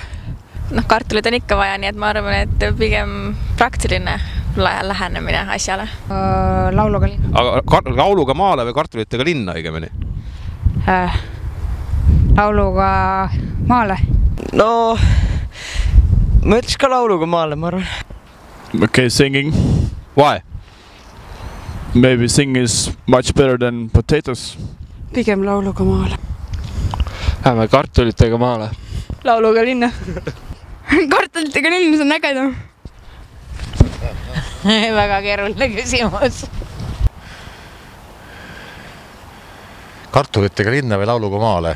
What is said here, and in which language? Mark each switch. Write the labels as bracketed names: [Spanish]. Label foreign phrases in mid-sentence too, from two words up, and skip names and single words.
[Estonian] Kartulit on ikka vaja, nii et ma arvan, et pigem praktiline lähenemine asjale. Lauluga linna. Aga lauluga maale või kartulitega linna õigemini? Lauluga maale. No, ma ütleks ka lauluga maale, ma arvan. [English] Okay, singing. Why? Maybe singing is much better than potatoes. [Estonian] Pigem lauluga maale. Lähme kartulitega maale. Lauluga linna. Kartulitega linna, see on ägedam. Väga keeruline küsimus. Kartulitega linna või lauluga maale?